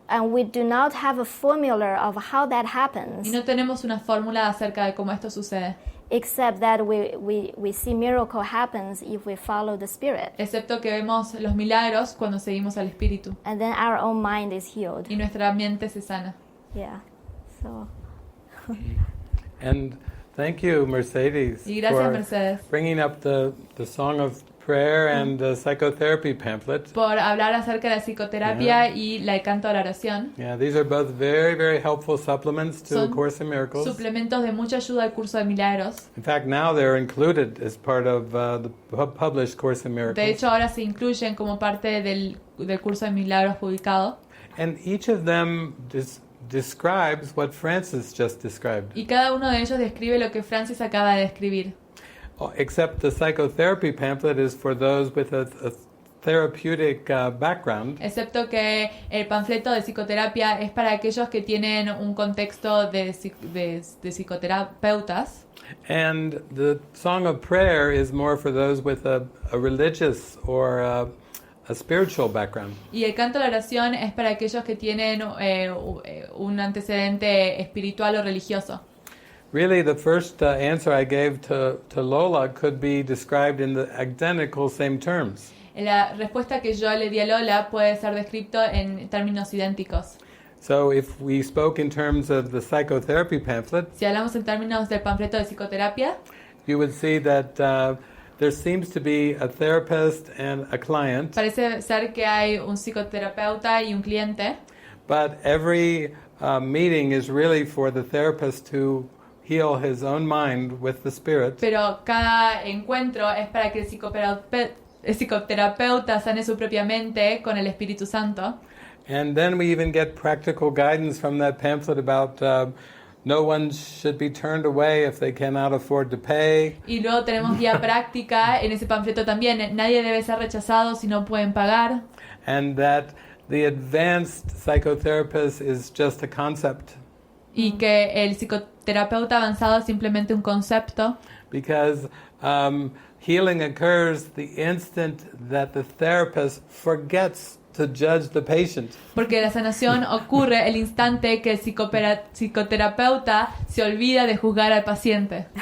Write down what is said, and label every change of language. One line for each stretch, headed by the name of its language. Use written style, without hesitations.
English: And we do not have a formula of how that happens,
Spanish: Y no tenemos una fórmula acerca de cómo esto sucede,
English: except that we see miracle happens if we follow the Spirit.
Spanish: excepto que vemos los milagros cuando seguimos al Espíritu
English: And then our own mind is healed.
Spanish: y nuestra mente se sana.
English: Yeah. So And thank you, Mercedes,
Spanish: Y gracias,
English: for Mercedes, bringing up the Song of Prayer and the psychotherapy pamphlet.
Spanish: por hablar acerca de la psicoterapia y el canto a la oración.
English: Yeah, these are both very, very helpful supplements to
Spanish: Son
English: Course in Miracles.
Spanish: Suplementos de mucha ayuda al curso de milagros.
English: In fact, now they're included as part of the published Course in Miracles.
Spanish: De hecho, ahora se incluyen como parte del curso de milagros publicado.
English: And each of them describes what Frances just described.
Spanish: Y cada uno de ellos describe lo que Frances acaba de describir.
English: Except the psychotherapy pamphlet is for those with a therapeutic background.
Spanish: Excepto que el panfleto de psicoterapia es para aquellos que tienen un contexto de psicoterapeutas.
English: And the Song of Prayer is more for those with a religious or a spiritual background.
Spanish: Y el canto a la oración es para aquellos que tienen un antecedente espiritual o religioso.
English: Really, the first answer I gave to Lola could be described in the identical same terms.
Spanish: La respuesta que yo le di a Lola puede ser descrito en términos idénticos.
English: So if we spoke in terms of the psychotherapy pamphlet,
Spanish: Si hablamos en términos del panfleto de psicoterapia,
English: you would see that there seems to be a therapist and a client,
Spanish: parece ser que hay un psicoterapeuta y un cliente,
English: but every meeting is really for the therapist to heal his own mind with the Spirit.
Spanish: pero cada encuentro es para que el psicoterapeuta sane su propia mente con el Espíritu Santo.
English: And then we even get practical guidance from that pamphlet about no one should be turned away if they cannot afford to pay.
Spanish: Y luego tenemos guía práctica en ese panfleto también. Nadie debe ser rechazado si no pueden pagar.
English: And that the advanced psychotherapist is just a concept.
Spanish: Y que el psicoterapeuta avanzado es simplemente un concepto.
English: Because healing occurs the instant that the therapist forgets to judge the patient.
Spanish: Porque la sanación ocurre el instante que el psicoterapeuta se olvida de juzgar al paciente.